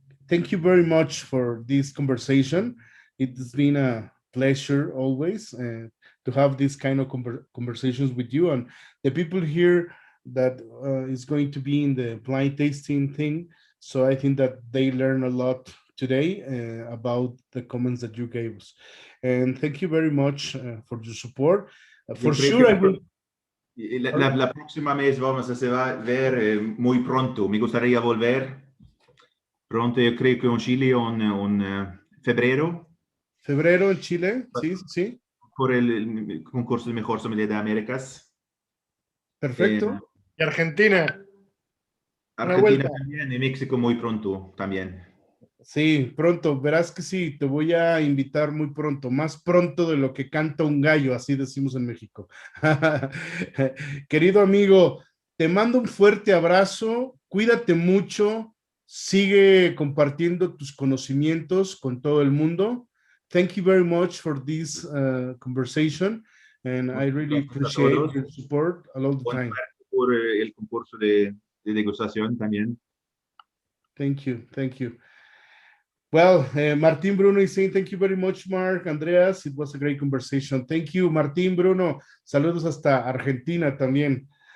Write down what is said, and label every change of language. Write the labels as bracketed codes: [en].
[en] Thank you very much for this conversation. It's been a pleasure always to have this kind of conversations with you, and the people here that is going to be in the blind tasting thing. So I think that they learn a lot today about the comments that you gave us. And thank you very much for your support. For sure, I will. [es] La próxima mes se va a ver muy pronto. Me gustaría volver pronto, yo creo que en Chile en febrero. Febrero en Chile, sí, sí. Por el concurso de mejor sommelier de Américas. Perfecto. Y Argentina. Argentina también, y México muy pronto también. Sí, pronto, verás que sí, te voy a invitar muy pronto, más pronto de lo que canta un gallo, así decimos en México. Querido amigo, te mando un fuerte abrazo, cuídate mucho, sigue compartiendo tus conocimientos con todo el mundo. [en] Thank you very much for this conversation, and I really appreciate your support all the time. [es] Por el concurso de degustación también. [en] Thank you, thank you. Well, Martin Bruno is saying, thank you very much, Mark, Andreas. It was a great conversation. Thank you, Martin Bruno. [es] Saludos hasta Argentina también.